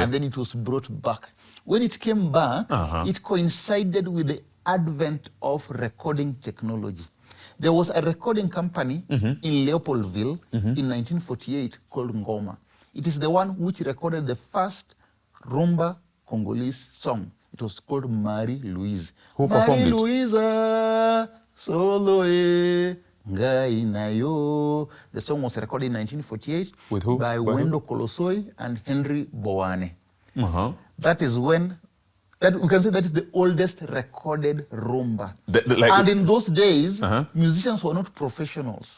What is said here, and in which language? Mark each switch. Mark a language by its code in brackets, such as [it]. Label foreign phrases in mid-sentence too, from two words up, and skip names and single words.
[en] and then it was brought back. When it came back, it coincided with the advent of recording technology. There was a recording company in Leopoldville in 1948 called Ngoma. It is the one which recorded the first rumba Congolese song. It was called Marie Louise. Who performed it? [ln] Marie Louise, solo e ngai na yo. [en] The song was recorded in 1948 With who? by By who? Wendo Kolosoi and Henry Bowane. Uh-huh. That is when, we can say that is the oldest recorded rumba. Like, And in those days, musicians were not professionals.